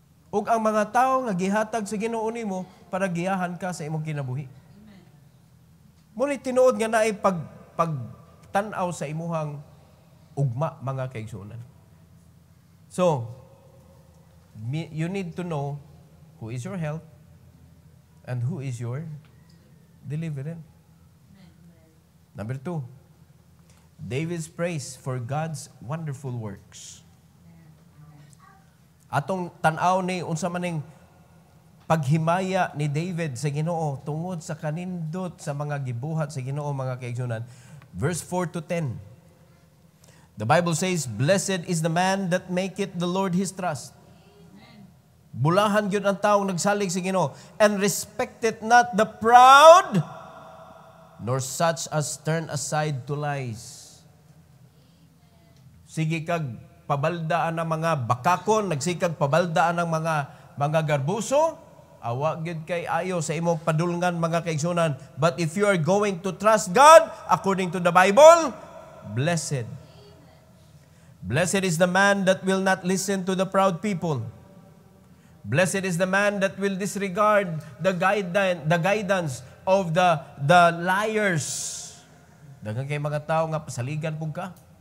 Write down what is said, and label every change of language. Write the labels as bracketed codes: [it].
[ceb] Ug ang mga tao nga gihatag sa Ginoo nimo para giyahan ka sa imong kinabuhi. Muli tinuod nga naay pagtanaw sa imuhang ugma, mga kaigsunan. [en] So, you need to know who is your help and who is your deliverer. Number 2, David's praise for God's wonderful works. [ceb] Atong tanaw ni unsa maning paghimaya ni David sa Ginoo tungod sa kanindot sa mga gibuhat sa Ginoo, mga kaigsunan. [en] Verse 4 to 10. The Bible says, "Blessed is the man that maketh the Lord his trust." [ceb] Bulahan gyud ang taong nagsalig sa Ginoo, [en] "and respecteth not the proud, nor such as turn aside to lies." [ceb] Sige kag pabaldaan ng mga bakakon, nagsikag pabaldaan ng mga garbuso, awa gyud kay ayo sa imong padulngan, mga kaigsunan. [en] But if you are going to trust God according to the Bible, blessed. Blessed is the man that will not listen to the proud people. Blessed is the man that will disregard the guidance of the liars. [ceb] Daghang kay mga tao nga pasaligan pug ka.